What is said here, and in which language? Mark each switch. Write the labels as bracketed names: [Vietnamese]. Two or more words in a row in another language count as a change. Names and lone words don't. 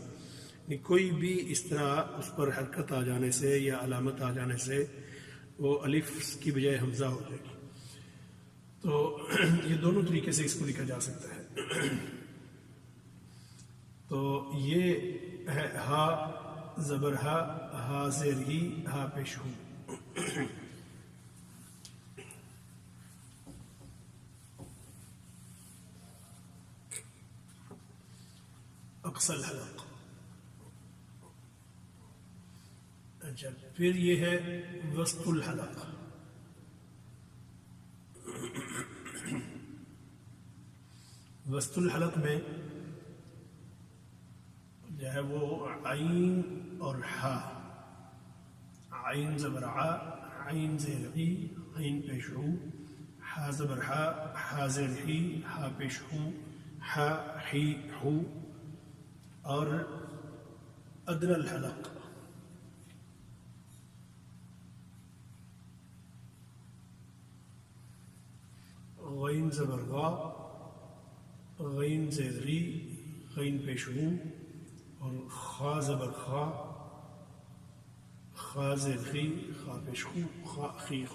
[Urdu] کوئی بھی اس طرح اس پر حرکت آ جانے سے یا علامت آ جانے سے وہ الف کی بجائے حمزہ ہو جائے گی. تو یہ دونوں طریقے سے اس کو لکھا جا سکتا ہے. تو یہ ہے ہا زبر ہا، ہا زیر ہی، ہا پیش ہو. [Arabic] اقصى الحلق. [Urdu] اچھا، پھر یہ ہے [Arabic] وسط الحلق. وسط الحلق [Urdu] میں جو ہے وہ عین اور ہا، عین زبر ع، عین زیر ای، عین پیش ہو، ہا زبر ہا، ہا زیر ہی، ہا پیش ہو، ہا ہی ہو. اور [Arabic] ادنى الحلق [Urdu] غین زبر غا، غین زیر غی، غین پیش ہو، اور خا زبر خا، خا زیر خی، خا پیش ہو، خا خی خو.